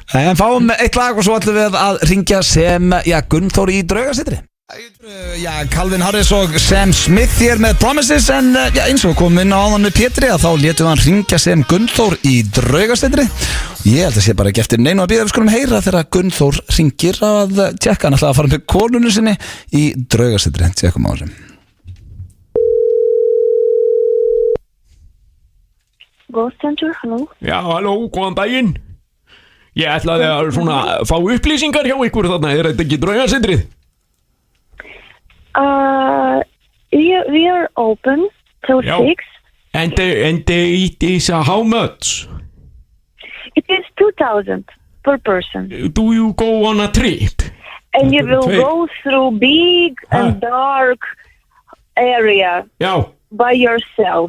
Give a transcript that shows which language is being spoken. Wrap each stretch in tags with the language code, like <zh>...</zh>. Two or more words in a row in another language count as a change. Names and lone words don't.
<is>En fáum eitt lag og svo ætlum við að ringja sem Gunnþór í Draugasetri Calvin Harris og Sam Smith hér með Promises En eins og kom inn á áðan með Pétri Þá létum við hann ringja sem Gunnþór í Draugasetri Ég held að sé bara ekki eftir neinu að býða Við skulum heyra þegar Gunnþór ringir að tjekka Hann ætlaði að fara með konunu sinni í Draugasetri Tjekkum á þessu Ghost Center, halló Já, halló, góðan daginn Ég ætlaði að svona fá upplýsingar hjá ykkur þarna Er þetta ekki Draugasetrið?</is> <en>We are open till 6. And it is how much? It is 2,000 per person. Do you go on a trip? And you will go through big and dark area by yourself.</en>